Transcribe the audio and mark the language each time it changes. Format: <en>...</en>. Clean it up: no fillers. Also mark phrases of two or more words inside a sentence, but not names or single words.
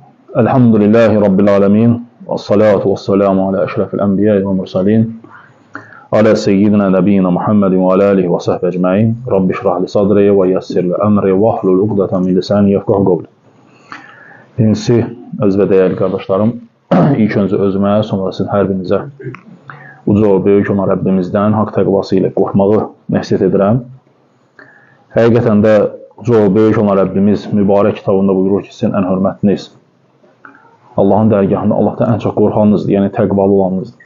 <ar>الحمد لله رب العالمين والصلاة والسلام على أشرف الأنبياء والمرسلين. على سيدنا نبينا محمد وعلى آله وصحبه أجمعين. رب اشرح لي صدري ويسر لي أمري واحلل عقدة من لساني يفقهوا قولي.</ar> <az>Birincisi, öz və dəyərli qardaşlarım, ilk öncə özümə, sonra sizin hər birinizə uca o böyük olan Rəbbimizdən haqq təqvası ilə qorxmağı nəsihət edirəm. Həqiqətən də uca o böyük olan Rəbbimiz mübarək kitabında buyurur ki, sizin ən hörmətliniz Allahın dərgahında Allahdan ən çox qorxanınızdır, yəni təqvalı olanınızdır.</az>